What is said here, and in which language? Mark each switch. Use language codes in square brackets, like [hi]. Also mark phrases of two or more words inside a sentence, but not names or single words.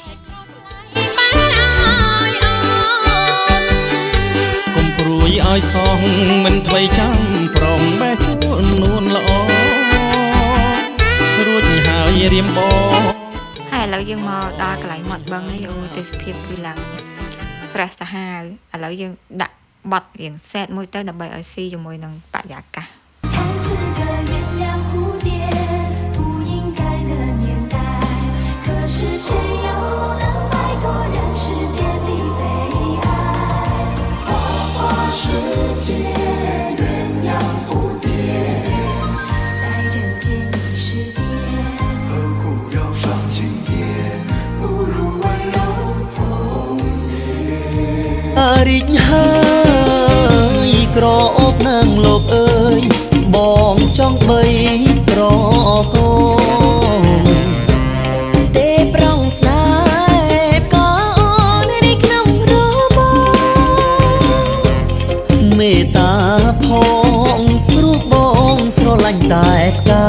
[km] កុំព្រួយឲ្យសងមិនថ្មីចាំប្រងបែកជួននួនល្អរួចហើយរៀមបង ហើយឥឡូវយើងមកដល់កន្លែងមាត់បឹងនេះអូទេសភាពគឺឡើង fresh សាហាវឥឡូវយើងដាក់បត់រៀងសែតមួយទៅដើម្បីឲ្យស៊ីជាមួយនឹងបរិយាកាស [zh] 是谁又能摆脱人世间的悲哀？花花世界，鸳鸯蝴蝶，在人间是蝶，何苦要上青天？不如温柔童年。 [km] រីកហើយក្រអូបនឹងលោកអើយបងចង់បីក្រកូនមេតាផងព្រោះបងស្រឡាញ់តែផ្កា